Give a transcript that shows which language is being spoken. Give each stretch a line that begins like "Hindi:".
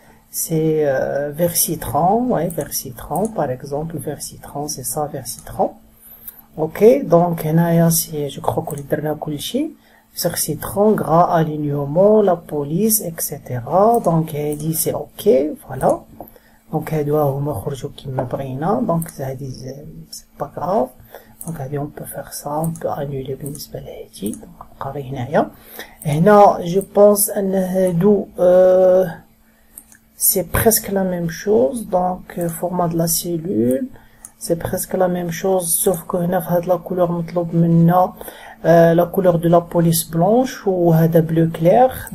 French: C'est vert citron, ouais, vert citron par exemple, vert citron, c'est ça, vert citron. Ok, donc هنايا c'est, je crois que
Arabic: درنا كلشي.
French: vert citron, gras, alignement, la police, etc. Donc هادي c'est ok, voilà.
Arabic: Donc هادو هما خرجوا كيما بغينا.
French: donc هادي c'est pas grave. donc هادي on peut faire ça, on peut annuler
Arabic: بالنسبة لهادي.
French: donc
Arabic: نبقى غير هنا
French: je pense ان هادو c'est presque la même chose. donc format de la cellule c'est presque la même chose, sauf que
Arabic: هنا في هاد
French: لا couleur
Arabic: مطلوب منا
French: la couleur de la police blanche و هذا bleu clair.